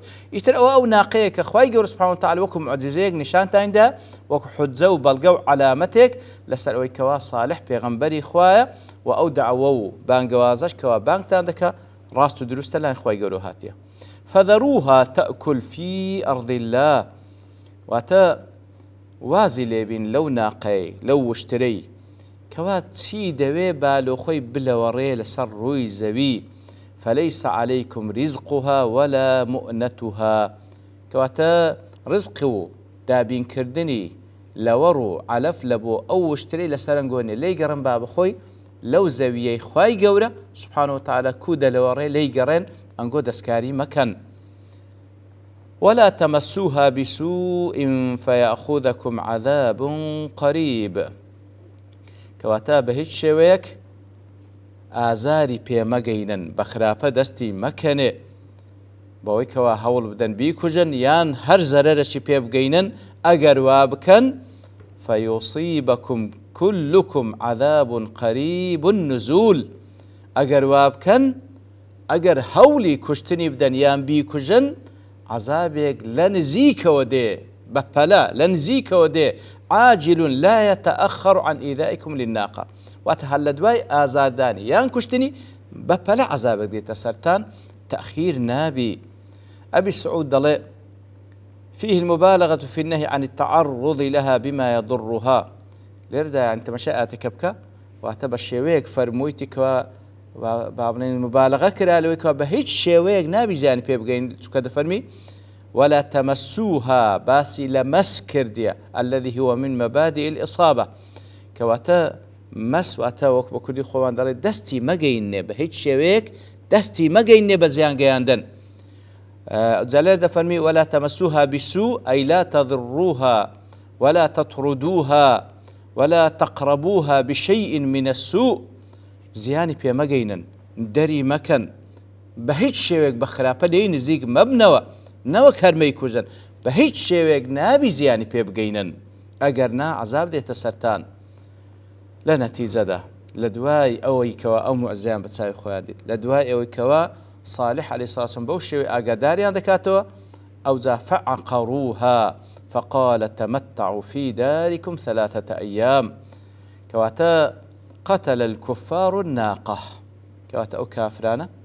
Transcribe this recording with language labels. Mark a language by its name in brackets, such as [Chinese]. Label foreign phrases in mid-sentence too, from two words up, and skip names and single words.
[Central Kurdish] ئیتر ئەو ناقەیە کە خوای گەورە [Arabic] سوبحانەهو وتەعالا [Central Kurdish] وەکو معجزەیەک نیشانتاندا، وەکو حجە و بەڵگە و عەلامەتێک لەسەر ئەوەی کەوا صالح پێغەمبەری خوایە و ئەو دعوە و بانگەوازەش کەوا بانگتان دەکا ڕاست و دروستە لای خوای گەورە هاتیە. [Arabic] فذروها تأكل في أرض الله، [Central Kurdish] واتە وازی لێبین لەو ناقەی لەو وشترەی کەوا چی دەوێ بالۆخۆی بلەوەڕێ لەسەر ڕووی زەوی، [Arabic] فليس عليكم رزقها ولا مؤنتها، [Central Kurdish] کەواتە ڕزق و دابینکردنی لەوەڕ و عەلەف لە بۆ ئەو وشترەی لەسەرنگۆنێ لی گەڕن با بخۆی لەو زەویەی خوای گەورە [Arabic] سوبحانەهو وتەعالا [Central Kurdish] کو دەلەوەڕێ لی گەڕێن، ئەنگۆ دەستکاری مەکەن. [Arabic] ولا تمسوها بسوء فيأخذكم عذاب قريب، [Central Kurdish] کەواتە بە هیچ شێوەیەک ئازاری پێمەگەینن، بە خراپە دەستی مەکەنێ بەوەی کەوا هەوڵ بدەن بیکوژن یان هەر زەرەرەشی پێ بگەینن، ئەگەر وا بکەن [Arabic] فيصيبكم كلكم عذاب قريب النزول، [Central Kurdish] ئەگەر وا بکەن ئەگەر هەوڵی کوشتنی بدەن یان بیکوژن عذابێک لە نزیکەوە دێ، بە پەلا لە نزیکەوە دێ، [Arabic] عاجل لا يتأخر عن إيذائكم للناقة، [Central Kurdish] واتە هەر لە دوای ئازادانی یان کوشتنی بە پەلا عذابێک دێتە سەرتان، تأخیر نابی. [Arabic] أبي سعود دەڵێ فيه المبالغة في النهي عن التعرض لها بما يضرها، [Central Kurdish] لێرەدا یان تەماشای ئاتەکە بکە واتە بە شێوەیەک فەرموویتی کەوا با بڵێن مبالغە کرا لەوەی کەوا بە هیچ شێوەیەک نابی زیانی پێ بگەین، چونکە دەفەرمی [Arabic] ولا تمسوها، [Central Kurdish] باسی لە مەس کردیە [Arabic] الذي هو من مبادئ الإصابة، [Central Kurdish] کەواتە مەس واتە وەک بە کوردی خۆمان دەڵێ دەستی مەگەینێ، بە هیچ شێوەیەک دەستی مەگەینێ بە زیان گەیاندن. جالێر دەفەرمی [Arabic] ولا تمسوها بسوء أي لا تضروها ولا تطردوها ولا تقربوها بشيء من السوء، [Central Kurdish] زیانی پێ مەگەینن، دەری مەکەن، بە هیچ شێوێک بە خراپە لێی نزیک مەبنەوە، نەوەک هەرمەی کوژن، بە هیچ شێوێک نابی زیانی پێ بگەینن، ئەگەر نا عەزاب دێتە سەرتان. لە نەتیجەدا لە دوای ئەوەی کەوا ئەو موعجزەیان بە چاوی خۆیان دیت، لە دوای ئەوەی کەوا صالح [Arabic] عەلەیهی سەڵاتو وەسەلام [Central Kurdish] بەو شێوەی ئاگاداریان دەکاتەوە، ئەوجا [Arabic] فعقروها فقال تمتعوا في داركم 3 أيام، [Central Kurdish] کەواتە [Arabic] قتل الكفار الناقة، [Central Kurdish] کەواتە ئەو کافرانە